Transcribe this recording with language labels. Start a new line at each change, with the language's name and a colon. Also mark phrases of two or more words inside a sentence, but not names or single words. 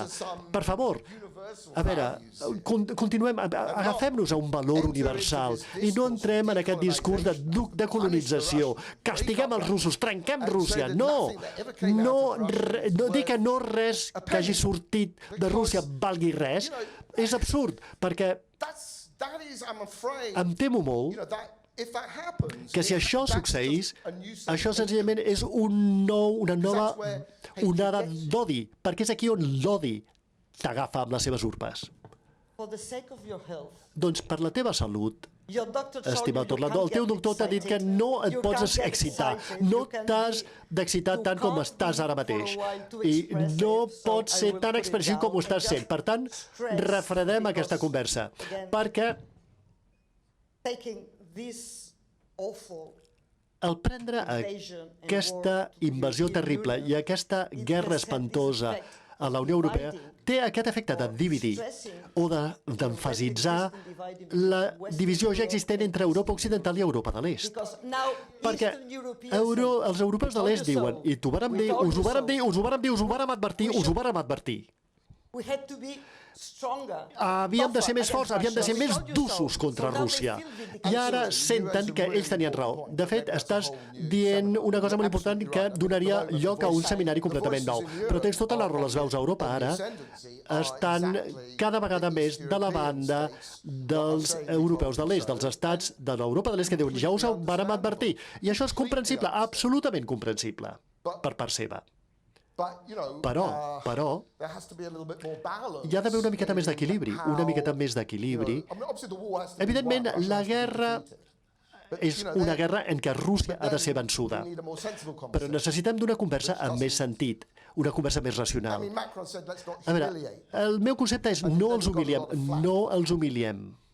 Catalan: Per favor, a veure, continuem, agafem-nos a un valor universal i no entrem en aquest discurs de colonització. Castiguem els russos, trenquem Rússia. No dir que no res que hagi sortit de Rússia valgui res és absurd, perquè em temo molt
English: if that happens,
Catalan: que si això
English: that's
Catalan: succeís,
English: just a new set
Catalan: això
English: of
Catalan: senzillament és una nova
English: That's where
Catalan: onada
English: hate gets you.
Catalan: d'odi, perquè és aquí on l'odi t'agafa amb les seves urpes.
English: For the sake of your health,
Catalan: Doncs per la teva salut,
English: your doctor told you
Catalan: estimat
English: you
Catalan: Orlando, el
English: can't
Catalan: teu
English: get
Catalan: doctor t'ha dit que
English: excited,
Catalan: no et
English: you
Catalan: pots
English: can't get
Catalan: excitar,
English: excited,
Catalan: no
English: you can
Catalan: t'has
English: be
Catalan: d'excitar
English: too
Catalan: tant com
English: calm
Catalan: estàs ara
English: for a
Catalan: mateix
English: while to
Catalan: i
English: express
Catalan: no
English: it, so
Catalan: pots
English: I
Catalan: ser
English: will
Catalan: tan
English: put it
Catalan: expressiu com ho
English: down
Catalan: estàs
English: and
Catalan: sent.
English: just
Catalan: Per tant,
English: stress,
Catalan: refredem
English: because,
Catalan: aquesta conversa,
English: again,
Catalan: perquè
English: taking this awful
Catalan: al prendre aquesta invasió terrible i aquesta guerra espantosa a la Unió Europea té aquest efecte de dividir o d'emfasitzar la divisió ja existent entre Europa Occidental i Europa de l'Est.
English: because now
Catalan: Perquè
English: Eastern Europeans
Catalan: els europeus de l'Est diuen, i t'ho vàrem dir, us ho vàrem dir, us ho vàrem dir, us ho vàrem advertir, us ho vàrem advertir.
English: we had to be stronger.
Catalan: Havíem de ser més forts, havíem de ser més
English: We told you
Catalan: dussos
English: so.
Catalan: contra
English: So now they
Catalan: Rússia.
English: feel vindicated.
Catalan: I ara senten que ells tenien raó. De fet, estàs dient una cosa molt important que donaria lloc a un seminari completament nou. Però tens tota la raó, les veus a Europa ara estan cada vegada més de la banda dels europeus de l'est, dels estats de l'Europa de l'est que diuen ja us ho vàrem advertir. I això és comprensible, absolutament comprensible, per part seva. Però,
English: there has to be a little bit more balance.
Catalan: hi ha d'haver una miqueta més d'equilibri, una miqueta més d'equilibri. Evidentment, la guerra és una guerra en què Rússia ha de ser vençuda, però necessitem d'una conversa amb més sentit, una conversa més racional. A veure, el meu concepte és no els humiliem, no els humiliem.